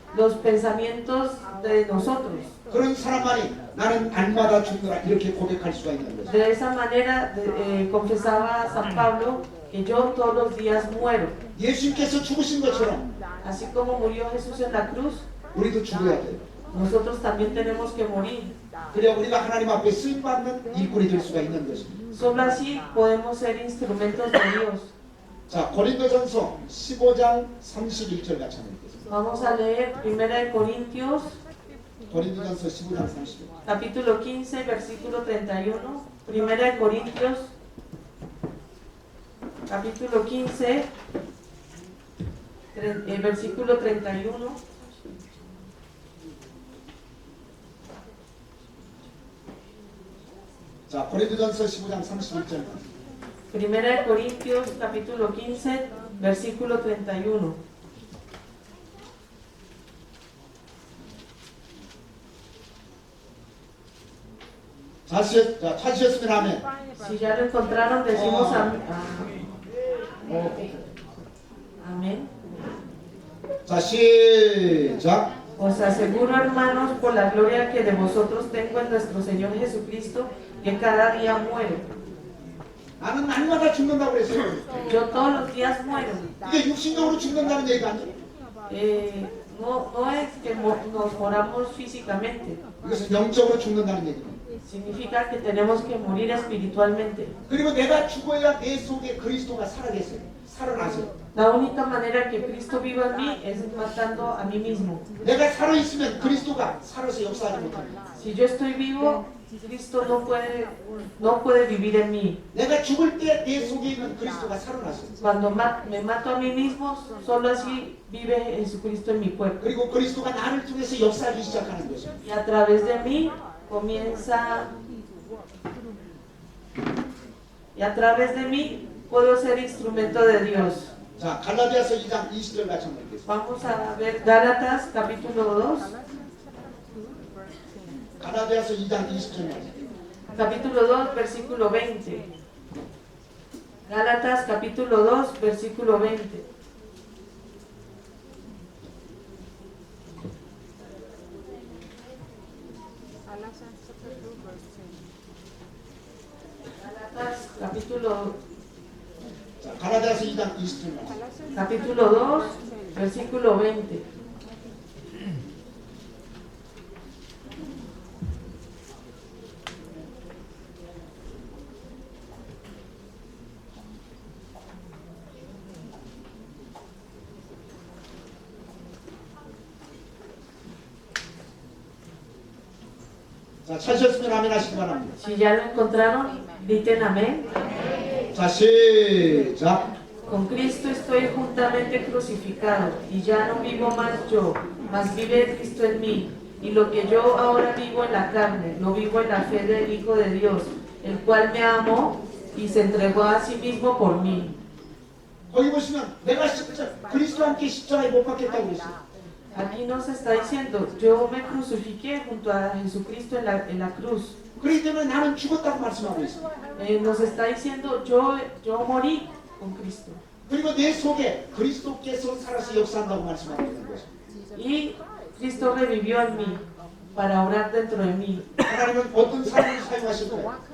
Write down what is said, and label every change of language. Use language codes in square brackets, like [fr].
[es] los pensamientos de nosotros. [ko] 그런 사람만이 나는 날마다 죽노라 이렇게 고백할 수가 있는 거죠. [es] De esa manera confesaba San Pablo que yo todos los días muero. [ko] 예수님께서 죽으신 것처럼 [es] Así como murió Jesús en la cruz, [ko] 우리도 죽어야 돼요. [es] nosotros también tenemos que morir. [ko] 그래야 우리가 하나님 앞에 쓰임받는 일꾼이 될 수가 있는 것입니다. [es] Solo así podemos ser instrumentos de Dios. [ko] 자, 고린도전서 15장 31절 같이 한번 읽겠습니다. [es] Vamos a leer 1 Corintios, [ko] 고린도전서 15장 31절. [es] capítulo 15, versículo 31. 1 Corintios, capítulo 15, versículo 31. [ko] 자, 고린도전서 15장 31절. [es] 1 Corintios, capítulo 15, versículo 31. [ko] 찾으셨으면 아멘. [es] Si ya lo encontraron, decimos amén. [ko] 자, 시작. [es] Os aseguro, hermanos, por la gloria que de vosotros tengo en nuestro Señor Jesucristo, que cada día muero. [ko] 나는 날마다 죽는다고 그랬어요. [es] Yo todos los días muero. [ko] 이게 육신적으로 죽는다는 얘기가 아니에요. [es] No es que nos moramos físicamente, [ko] 이것은 영적으로 죽는다는 얘기입니다. [es] significa que tenemos que morir espiritualmente. [ko] 그리고 내가 죽어야 내 속에 그리스도가 살아계세요. 살아나세요. [es] La única manera que Cristo viva en mí es matando a mí mismo. [ko] 내가 살아있으면 그리스도가 살아서 역사하지 못합니다. [es] Si yo estoy vivo, Cristo no puede vivir en mí. [ko] 내가 죽을 때 내 속에 있는 그리스도가 살아나세요. [es] Cuando me mato a mí mismo, solo así vive Jesucristo en mi cuerpo. [ko] 그리고 그리스도가 나를 통해서 역사하기 시작하는 것입니다. [es] Y a través de mí comienza. Y a través de mí puedo ser instrumento de Dios. [ko] 자, 갈라디아서 2장 20절 같이 한번 읽겠습니다. [es] Vamos a ver Gálatas capítulo 2. [ko] 갈라디아서 2장 20절 말씀. [es] Capítulo 2, versículo 20. Gálatas capítulo 2, versículo 20. Gálatas capítulo, [ko] 자, 갈라디아서 2장 20절 말씀. [es] capítulo 2, versículo 20. [ko] 자, 찾으셨으면 아멘 하시기 바랍니다. [es] Si ya lo encontraron, griten amén. [ko] 자, 시작. [es] Con Cristo estoy juntamente crucificado, y ya no vivo más yo, mas vive Cristo en mí. Y lo que yo ahora vivo en la carne, lo vivo en la fe del Hijo de Dios, el cual me amó y se entregó a sí mismo por mí. [ko] 거기 보시면 내가 그리스도와 함께 십자가에 못 박혔다고 그랬어요. [es] Aquí nos está diciendo, yo me crucifiqué junto a Jesucristo en la cruz. [ko] 그렇기 때문에 나는 죽었다고 말씀하고 있어요. [es] Nos está diciendo, yo morí con Cristo. [ko] 그리고 내 속에 그리스도께서 살아서 역사한다고 말씀하고 있는 것입니다. [es] Y Cristo revivió en mí. para orar dentro de mí. [ko] 하나님은 어떤 사람을 사용하실까요?